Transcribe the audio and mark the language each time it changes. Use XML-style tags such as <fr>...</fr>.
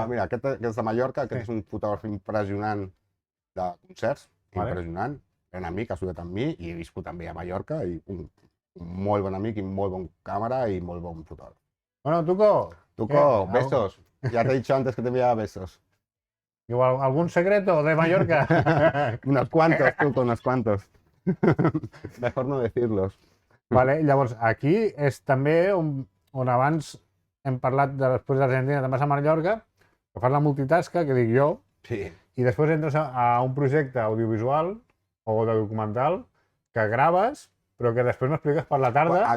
<ca>Mira, aquest és de Mallorca, aquest és un fotògraf impressionant de concerts, Vale. impressionant, gran amic, ha estudiat amb mi i he viscut també a Mallorca i un molt bon amic i molt bon càmera i molt bon fotògraf.</ca> <es>Bueno, Tuco, Tuco, ¿Qué? besos. Ya te he dicho antes que te enviaba besos. igual, ¿algún secreto de Mallorca? Unos cuantos, Tuco, unos cuantos. Mejor no decirlos.</es> <ca>Vale, llavors, aquí és també on abans hem parlat de després d'Argentina, te'n vas a Mallorca, que fas la multitasca, que dic jo, Sí. i després entres a un projecte audiovisual o de documental que graves, però que després m'expliques per la tarda.</ca>